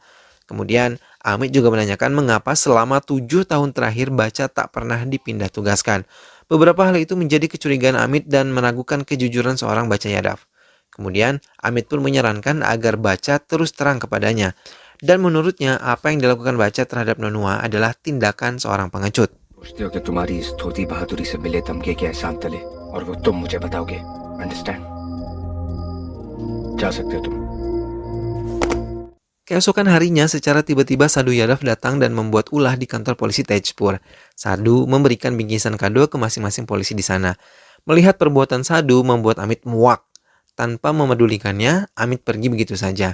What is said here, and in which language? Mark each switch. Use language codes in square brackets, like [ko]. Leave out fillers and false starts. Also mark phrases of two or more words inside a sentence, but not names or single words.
[id] Kemudian, Amit juga menanyakan mengapa selama 7 tahun terakhir Baca tak pernah dipindah tugaskan. Beberapa hal itu menjadi kecurigaan Amit dan meragukan kejujuran seorang Baca Yadav. Kemudian, Amit pun menyarankan agar Baca terus terang kepadanya. Dan menurutnya, apa yang dilakukan Baca terhadap Nonua adalah tindakan seorang pengecut. [hi] पूछते हो कि तुम्हारी इस धोती बहादुरी से मिले तमगे के एहसान तले और वो तुम मुझे बताओगे अंडरस्टैंड जा सकते हो तुम [id] Keesokan harinya, secara tiba-tiba Sadhu Yadav datang dan membuat ulah di kantor polisi Tejpur. Sadhu memberikan bingkisan kado ke masing-masing polisi di sana. Melihat perbuatan Sadhu membuat Amit muak. Tanpa memedulikannya, Amit pergi begitu saja.